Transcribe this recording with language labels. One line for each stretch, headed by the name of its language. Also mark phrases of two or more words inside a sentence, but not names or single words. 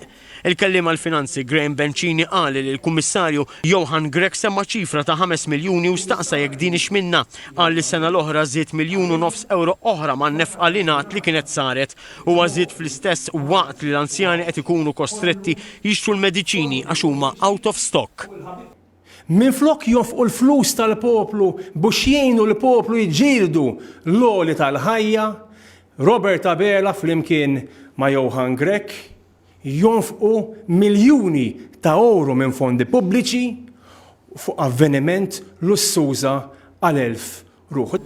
Maltese: Il-kelliem għall-Finanzi Graham Bencini qal li l-Kummissarju Johan Grek semma ċifra ta' 5 miljuni u staqsa jekk din ixminna, qal li sena l-oħra żied 1.5 miljun euro oħra ma' nefqa li ngħat li kienet saret u żied fl-istess waqt li l-anzjani qed ikunu kostretti jixtru l-mediċini għax huma
English: out of stock.
Maltese: Minflok jonfqu l-flus tal-poplu biex jgħinu l-poplu jġildu l-oli tal-ħajja, Robert Abela flimkien ma' Johan Grek jonfqu miljuni ta' euro minn fondi pubbliċi fuq avveniment lussuża għal 1000 ruħ.